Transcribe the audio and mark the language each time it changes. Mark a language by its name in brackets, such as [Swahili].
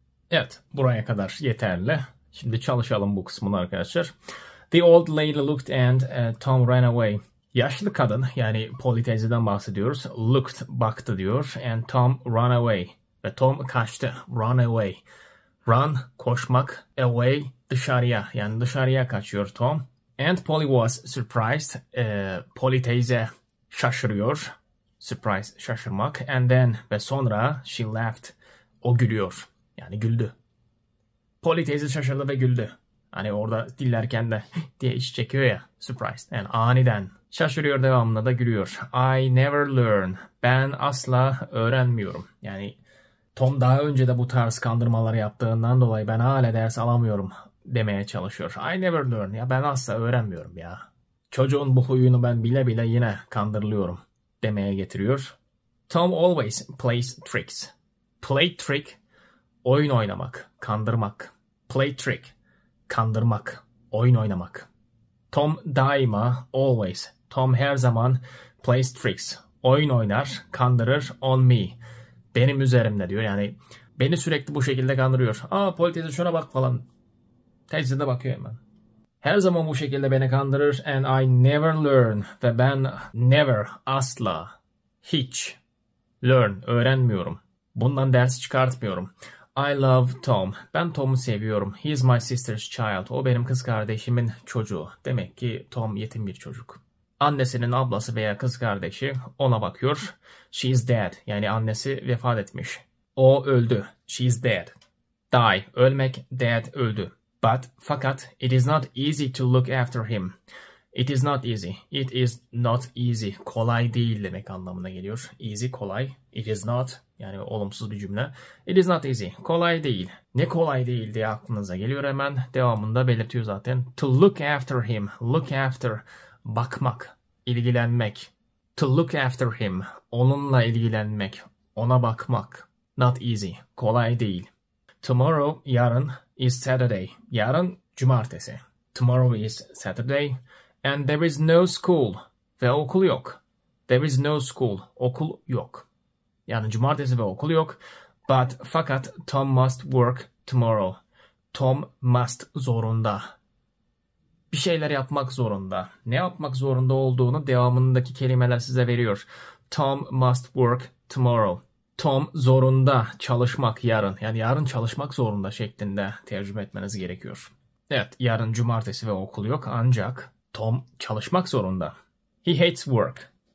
[Turkish] Evet, buraya kadar yeterli. Şimdi çalışalım bu kısmını arkadaşlar. [English] The old lady looked and Tom ran away. [Turkish] Yaşlı kadın, yani Polly teyzeden bahsediyoruz. [English] Looked, baktı diyor. And Tom ran away. [Turkish] Ve Tom kaçtı. [English] Run away. [Turkish] Run, koşmak. Away, dışarıya. Yani dışarıya kaçıyor Tom. [English] And Polly was surprised. [Turkish] Polly teyze şaşırıyor. [English] Surprise, şaşırmak. And then, ve sonra she laughed. [Turkish] O gülüyor. Yani güldü. Polly teyze şaşırdı ve güldü. Hani orada dillerken de diye iş çekiyor ya. Surprised. Yani aniden. Şaşırıyor, devamında da gülüyor. [English] I never learn. [Turkish] Ben asla öğrenmiyorum. Yani Tom daha önce de bu tarz kandırmaları yaptığından dolayı ben hala ders alamıyorum demeye çalışıyor. [English] I never learn. [Turkish] Ya ben asla öğrenmiyorum ya. Çocuğun bu huyunu ben bile bile yine kandırılıyorum demeye getiriyor. [English] Tom always plays tricks. [Turkish] Play trick, oyun oynamak, kandırmak. Play trick, kandırmak, oyun oynamak. Tom daima, always. Tom her zaman [English] plays tricks. [Turkish] Oyun oynar, kandırır [English] on me. [Turkish] Benim üzerimde diyor. Yani beni sürekli bu şekilde kandırıyor. Aa Polly teyze şuna bak falan. Teyze de bakıyor hemen. Her zaman bu şekilde beni kandırır. [English] And I never learn. [Turkish] Ve ben never, asla, hiç learn, öğrenmiyorum. Bundan ders çıkartmıyorum. [English] I love Tom. [Turkish] Ben Tom'u seviyorum. [English] He is my sister's child. [Turkish] O benim kız kardeşimin çocuğu. Demek ki Tom yetim bir çocuk. Annesinin ablası veya kız kardeşi ona bakıyor. [English] She is dead. [Turkish] Yani annesi vefat etmiş. O öldü. [English] She is dead. [Turkish] Die. Ölmek. Dead. Öldü. [English] Fakat it is not easy to look after him. It is not easy. It is not easy. [Turkish] Kolay değil demek anlamına geliyor. Easy, kolay. [English] It is not. [Turkish] Yani olumsuz bir cümle. [English] It is not easy. [Turkish] Kolay değil. Ne kolay değil diye aklınıza geliyor hemen. Devamında belirtiyor zaten. [English] To look after him. Look after. Bakmak. İlgilenmek. To look after him. [Turkish] Onunla ilgilenmek. Ona bakmak. Not easy. Kolay değil. [English] Tomorrow, yarın, is Saturday. [Turkish] Yarın, cumartesi. [English] Tomorrow is Saturday. And there is no school. [Turkish] Ve okul yok. [English] There is no school. [Turkish] Okul yok. Yani cumartesi ve okul yok. [English] Fakat Tom must work tomorrow. [Turkish] Tom must zorunda. Bir şeyler yapmak zorunda. Ne yapmak zorunda olduğunu devamındaki kelimeler size veriyor. [English] Tom must work tomorrow. [Turkish] Tom zorunda çalışmak yarın. Yani yarın çalışmak zorunda şeklinde tercüme etmeniz gerekiyor. Evet, yarın cumartesi ve okul yok ancak Tom çalışmak zorunda. [English] He hates work.